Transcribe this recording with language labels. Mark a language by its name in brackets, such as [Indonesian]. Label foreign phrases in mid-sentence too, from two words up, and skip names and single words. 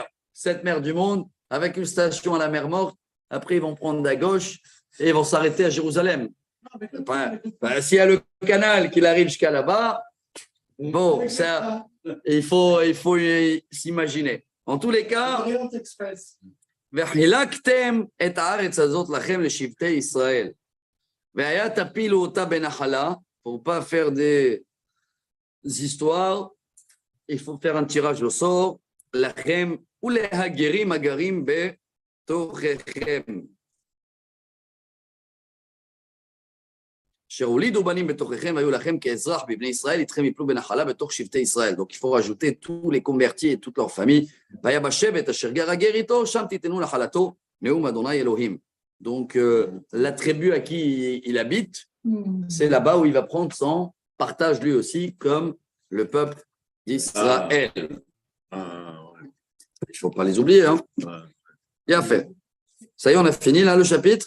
[French] 7 mers du monde, avec une station à la mer Morte. Après, ils vont prendre à gauche et ils vont s'arrêter à Jérusalem. S'il y a le canal qui arrive jusqu'à là-bas, bon, ça, il faut s'imaginer. En tous les cas, [Hebrew] וחילקתם את הארץ הזאת לכם לשבטי ישראל. והיה תפילו אותה בנחלה, [French] pour pas faire des histoires, il faut faire un tirage au sort, [Hebrew] לכם ולהגרים הגרים בתוככם. שהולידו בנים בתוככם והיו לכם כאזרח בבני ישראל, איתכם יפלו בנחלה בתוך שבטי ישראל. [French] Donc il faut rajouter tous les convertis et toute leur famille. [Hebrew] והיה בשבט אשר גר הגר איתו, שם תיתנו נחלתו, נאום אדוני אלוהים. [French] Donc la tribu à qui il habite, c'est là-bas où il va prendre son partage lui aussi comme le peuple d'Israël. Il ne faut pas les oublier. Hein. Bien fait. Ça y est, on a fini là le chapitre.